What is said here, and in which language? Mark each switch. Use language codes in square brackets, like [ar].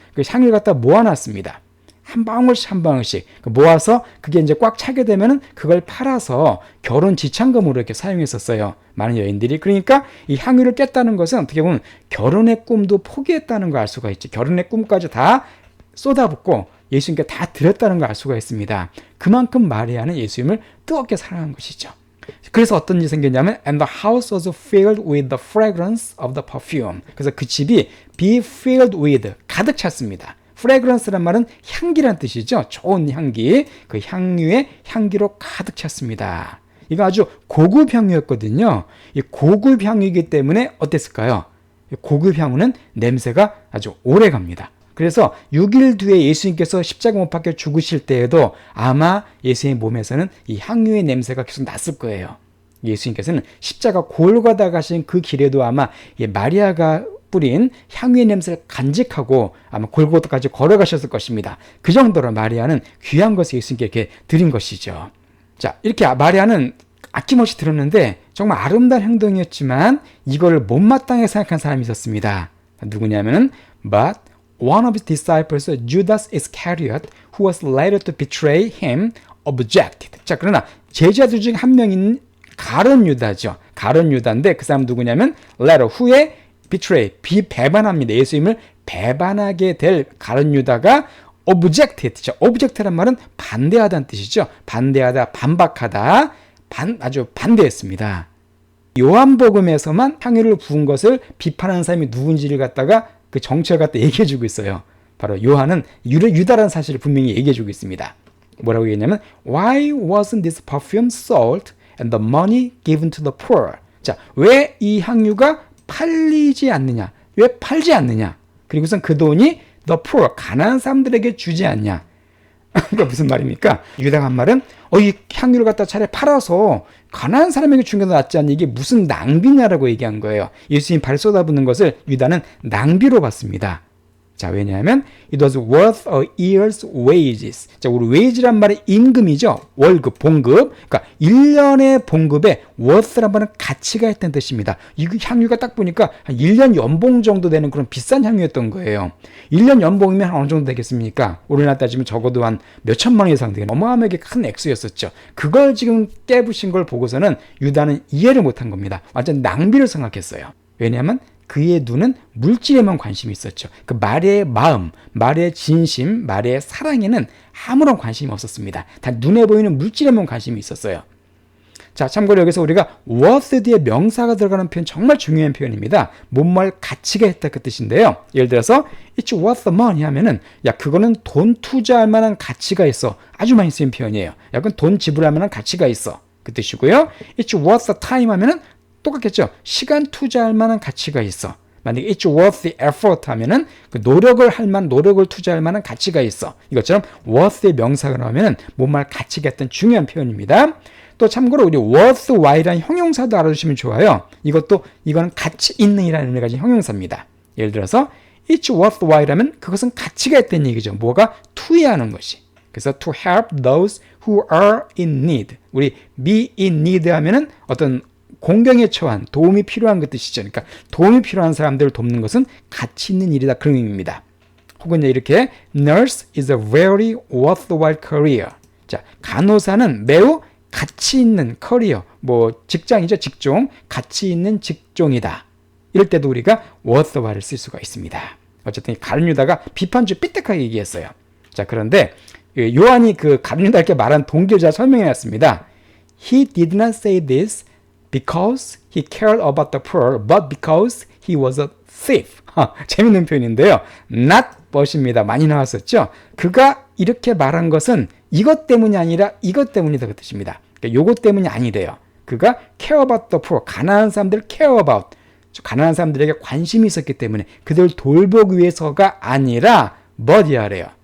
[ko] 그 향유를 갖다 모아놨습니다. 한 방울씩 모아서 그게 이제 꽉 차게 되면은 그걸 팔아서 결혼 지참금으로 이렇게 사용했었어요. 많은 여인들이. 그러니까 이 향유를 깼다는 것은 어떻게 보면 결혼의 꿈도 포기했다는 걸 알 수가 있죠. 결혼의 꿈까지 다 쏟아붓고 예수님께 다 드렸다는 걸 알 수가 있습니다. 그만큼 마리아는 예수님을 뜨겁게 사랑한 것이죠. 그래서 어떤 일이 생겼냐면 [en] and the house was filled with the fragrance of the perfume. [ko] 그래서 그 집이 [en] be filled with [ko] 가득 찼습니다. fragrance란 말은 향기란 뜻이죠. 좋은 향기. 그 향유의 향기로 가득 찼습니다. 이거 아주 고급 향유였거든요. 이 고급 향유이기 때문에 어땠을까요? 고급 향유는 냄새가 아주 오래 갑니다. 그래서 6일 뒤에 예수님께서 십자가 못 박혀 죽으실 때에도 아마 예수님의 몸에서는 이 향유의 냄새가 계속 났을 거예요. 예수님께서는 십자가 골고다 가신 그 길에도 아마 마리아가 뿌린 향유의 냄새를 간직하고 아마 골고다까지 걸어가셨을 것입니다. 그 정도로 마리아는 귀한 것을 예수님께 이렇게 드린 것이죠. 자, 이렇게 마리아는 아낌없이 들었는데 정말 아름다운 행동이었지만 이걸 못마땅하게 생각한 사람이 있었습니다. 누구냐면은 [en] But one of his disciples, Judas Iscariot, who was later to betray him, objected. [ko] 자, 그러나 제자들 중 한 명인 가룟 유다죠. 가룟 유다인데 그 사람 누구냐면 later 후에 betray 배반합니다. 예수님을 배반하게 될 가룟 유다가 object했죠. object란 말은 반대하다는 뜻이죠. 반대하다, 반박하다, 아주 반대했습니다. 요한복음에서만 향유를 부은 것을 비판하는 사람이 누군지를 갖다가 그 정체를 갖다 얘기해주고 있어요. 바로 요한은 유다라는 사실을 분명히 얘기해주고 있습니다. 뭐라고 얘기했냐면 [en] Why wasn't this perfume sold and the money given to the poor? [ko] 자, 왜 이 향유가 팔리지 않느냐? 왜 팔지 않느냐? 그리고선 그 돈이 [en] the poor, [ko] 가난한 사람들에게 주지 않냐? 그러니까 무슨 말입니까? 유다가 한 말은 이 향유를 갖다 차라리 팔아서 가난한 사람에게 주는 게 낫지 않냐? 이게 무슨 낭비냐라고 얘기한 거예요. 예수님 발 쏟아붓는 것을 유다는 낭비로 봤습니다. 자, 왜냐하면 [en] it was worth a year's wages. [ko] 자, 우리 wage란 말은 임금이죠. 월급, 봉급. 그러니까 1년의 봉급에 worth란 말은 가치가 있다는 뜻입니다. 이 향유가 딱 보니까 한 1년 연봉 정도 되는 그런 비싼 향유였던 거예요. 1년 연봉이면 어느 정도 되겠습니까? 우리나라 따지면 적어도 한 몇천만 원 이상 되는 어마어마하게 큰 액수였었죠. 그걸 지금 깨부신 걸 보고서는 유다는 이해를 못한 겁니다. 완전 낭비를 생각했어요. 왜냐하면 그의 눈은 물질에만 관심이 있었죠. 그 말의 마음, 말의 진심, 말의 사랑에는 아무런 관심이 없었습니다. 다 눈에 보이는 물질에만 관심이 있었어요. 자, 참고로 여기서 우리가 worth 뒤에 명사가 들어가는 표현 정말 중요한 표현입니다. 뭔말 가치가 있다 그 뜻인데요. 예를 들어서 [en] it's worth money [ko] 하면은 야 그거는 돈 투자할 만한 가치가 있어. 아주 많이 쓰인 표현이에요. 야 그건 돈 지불할 만한 가치가 있어. 그 뜻이고요. [en] it's worth time [ko] 하면은 똑같겠죠. 시간 투자할 만한 가치가 있어. 만약에 [en] it's worth the effort [ko] 하면은 그 노력을 투자할 만한 가치가 있어. 이것처럼 worth의 명사가 나오면은 뭔말 가치가 있던 중요한 표현입니다. 또 참고로 우리 worthwhile이라는 형용사도 알아주시면 좋아요. 이거는 가치 있는 이라는 의미가 가진 형용사입니다. 예를 들어서 [en] it's worthwhile [ko] 하면 그것은 가치가 있다는 얘기죠. 뭐가 투여하는 것이. 그래서 [en] to help those who are in need. [ko] 우리 [en] be in need [ko] 하면은 어떤 공경에 처한 도움이 필요한 그 뜻이죠. 그러니까 도움이 필요한 사람들을 돕는 것은 가치 있는 일이다 그런 의미입니다. 혹은 이렇게 [en] nurse is a very worthwhile career. [ko] 자, 간호사는 매우 가치 있는 커리어, 뭐 직장이죠, 직종, 가치 있는 직종이다. 이럴 때도 우리가 worthwhile을 쓸 수가 있습니다. 어쨌든 가룟 유다가 비판주 삐딱하게 얘기했어요. 자, 그런데 요한이 그 가룟 유다에게 말한 동기를 잘 설명해놨습니다. [en] He did not say this because he cared about the poor, but because he was a thief. [ko] 재밌는 표현인데요. not but입니다. 많이 나왔었죠. 그가 이렇게 말한 것은 이것 때문이 아니라 이것 때문이다 그 뜻입니다. 그러니까 요것 때문이 아니래요. 그가 [en] care about the poor, [ko] 가난한 사람들을 care about, 가난한 사람들에게 관심이 있었기 때문에 그들을 돌보기 위해서가 아니라 but이래요.